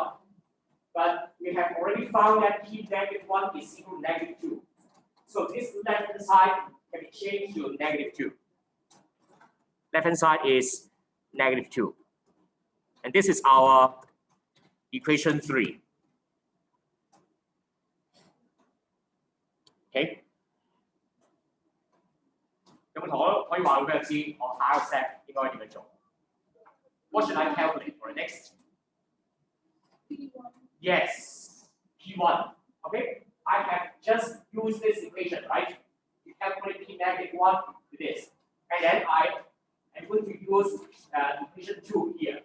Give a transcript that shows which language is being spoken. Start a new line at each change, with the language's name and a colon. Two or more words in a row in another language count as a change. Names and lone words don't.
English: But we have already found that p negative 1 is equal to negative 2. So this left hand side can be changed to negative 2. Left hand side is negative 2. And this is our equation 3. Okay?
Cantonese: 有冇同學可以話俾我知，我下一個 step 應該點樣做？
English: What should I calculate for the next P1. Yes, P1. Okay, I have just used this equation, right? To calculate P -1 with this. And then I am going to use equation 2 here.